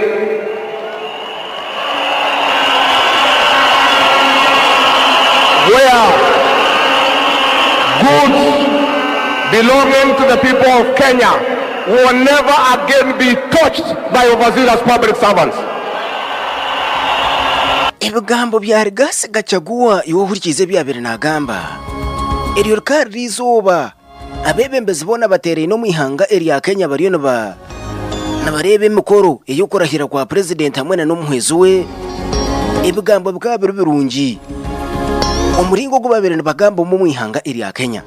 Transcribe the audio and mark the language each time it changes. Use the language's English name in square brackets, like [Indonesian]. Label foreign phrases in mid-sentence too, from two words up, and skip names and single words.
[English] where goods belonging to the people of Kenya will never again be touched by overzealous as public servants. [Nyankole] Ibigambo bya Ruto Gachagua yohurikize byabere nagamba eriyo kari izuba abebembezi bona batereye no mwihanga eri Kenya bariyo nabarebe mikoro iyo kurahira kwa president hamwe na n'umuhwezo we. Ibigambo bikabere birungi umuringo gubabere bagamba mu mwihanga eri Kenya.